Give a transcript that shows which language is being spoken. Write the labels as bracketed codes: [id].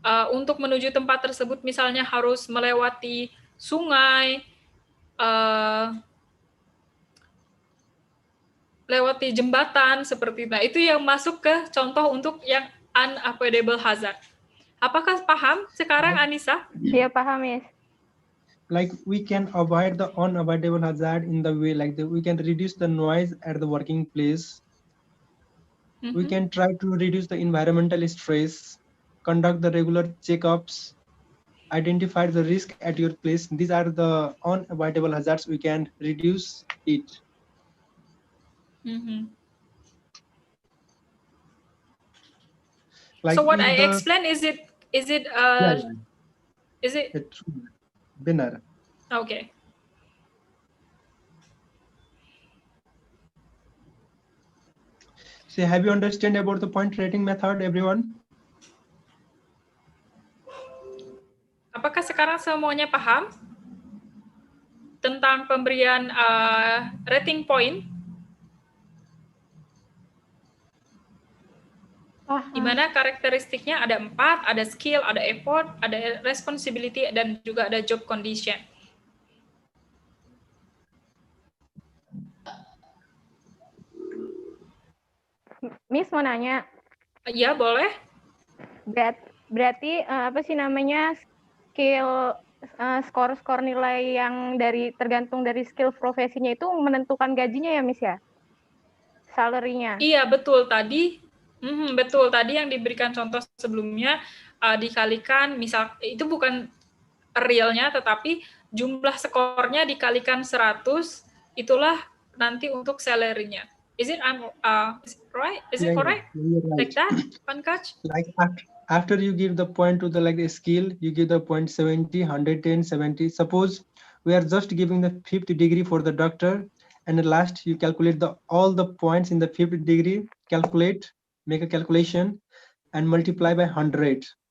[id] Untuk menuju tempat tersebut misalnya harus melewati sungai, lewati jembatan seperti itu. Nah, itu yang masuk ke contoh untuk yang unavoidable hazard. Apakah paham sekarang, Anissa? Iya, paham, Miss. [en] Like we can avoid the unavoidable hazard in the way like we can reduce the noise at the working place. We can try to reduce the environmental stress, conduct the regular checkups. identify the risk at your place. These are the unavoidable hazards. We can reduce it. Like So what if I the explained, is it is it [id] benar. [en] Okay. So have you understand about the point rating method, everyone? [id] Apakah sekarang semuanya paham tentang pemberian rating point? Di mana karakteristiknya ada 4, ada skill, ada effort, ada responsibility, dan juga ada job condition. Miss mau nanya. Iya, boleh. Berarti apa sih namanya skill skor nilai yang tergantung dari skill profesinya itu menentukan gajinya ya, Miss ya? Salary-nya. Iya, betul tadi. Betul tadi yang diberikan contoh sebelumnya dikalikan, misal itu bukan realnya, tetapi jumlah skornya dikalikan 100, itulah nanti untuk salary-nya. [en] Is it right? Is it correct? You're right. Like that, Pankaj? Like after you give the point to the skill, you give the point 70, 110, 70. Suppose we are just giving the 50 degree for the doctor, and at last you calculate all the points in the 50 degree, make a calculation, and multiply by 100.